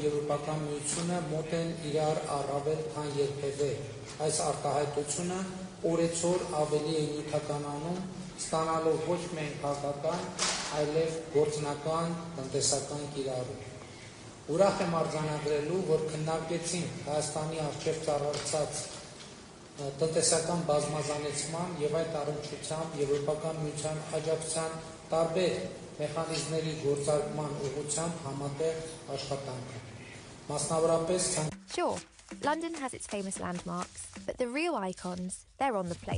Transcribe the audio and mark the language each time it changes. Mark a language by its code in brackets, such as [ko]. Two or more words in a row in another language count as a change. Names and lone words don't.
[hy] Եվրոպական միությունը մոտ են իրար առավել քան երբևէ։ Այս արտահայտությունը օրեցօր ավելի է նյութականանում, ստանալով ոչ միայն քաղաքական, այլև գործնական, տնտեսական կիրառում։ Ուրախ եմ արձանագրելու, որ քննարկեցինք Հայաստանի առջև ծառացած տնտեսական բազմազանեցման և այդ առնչությամբ Եվրոպական միության աջակցության տարբեր մեխանիզմների գործարկման ուղղությամբ համատեղ աշխատանքը։ Մասնավորապես [en] Sure, London has its famous landmarks, but the real icons, they're on the plate.